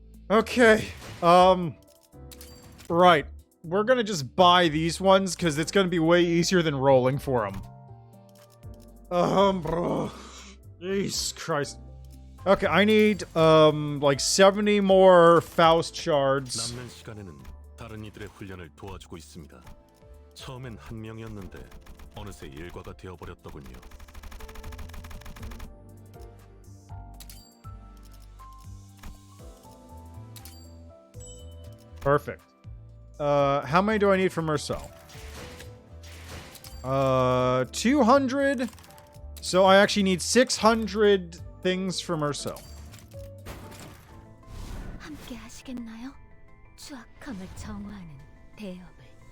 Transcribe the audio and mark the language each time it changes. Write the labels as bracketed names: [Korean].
[English] Okay. Right. We're gonna just buy these ones, because it's gonna be way easier than rolling for them. Bro. Jesus Christ. Okay, I need, like 70 more Faust shards. [Korean] 남는 시간에는 다른 이들의 훈련을 도와주고 있습니다. 처음엔 한 명이었는데 어느새 일과가 되어버렸더군요. [English] Perfect. How many do I need from Marcel? 200. So I actually need 600 things from Marcel. [Korean] 함께 하시겠나요? 추악함을 정화하는 대업을.